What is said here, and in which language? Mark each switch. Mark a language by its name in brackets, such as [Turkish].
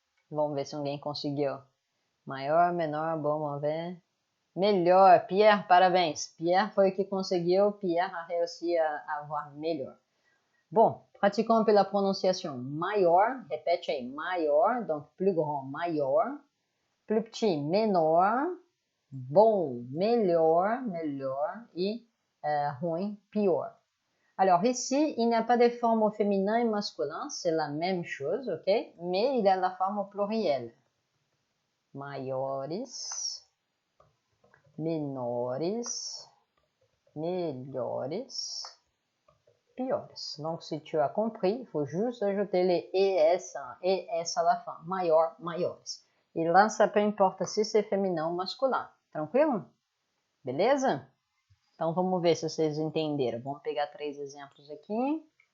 [Portuguese] Vamos ver se alguém conseguiu. Maior, menor, bom, vamos ver. Melhor, Pierre, parabéns. Pierre foi o que conseguiu. [French] Pierre a réussi à avoir melhor. Bon, pratiquons un peu la prononciation. Maior, répète aí, maior, donc plus grand, maior. plus petit, menor, bom, melhor, melhor, et ruim, pior. Alors ici, il n'y a pas de forme au féminin et masculin, c'est la même chose, ok? Mais il y a la forme au pluriel. Maiores, menores, melhores, piores. Donc, si tu as compris, il faut juste ajouter les ES, ES à la fin. Maior, maiores. E lá, ça peu importa se c'est féminin ou masculin. [Portuguese] Tranquilo? Beleza? Então, vamos ver se vocês entenderam. Vamos pegar 3 exemplos aqui.